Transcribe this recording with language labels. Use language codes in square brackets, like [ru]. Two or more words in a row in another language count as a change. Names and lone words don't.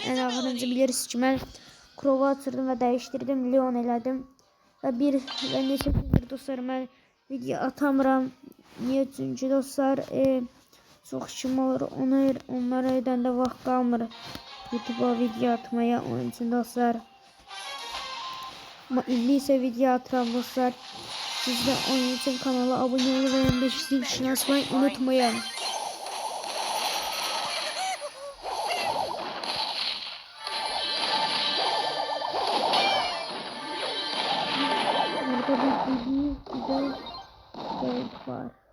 [az] Ən axırıncı bilirsiniz ki mən Crow'u atırdım və dəyişdirdim. Leon elədim. Və neçə gündür dostlar mən video atamıram. Niyə? Çünki dostlar çok işim olur. Onlara edəndə vaxt qalmır YouTube'a video atmaya. Onun için dostlar. Ama indi ise video atıram dostlar. [tr] Siz de onun için kanala abone olun ve yanında zil tuşunu açmayı unutmayın. Burada bir güzel renk var.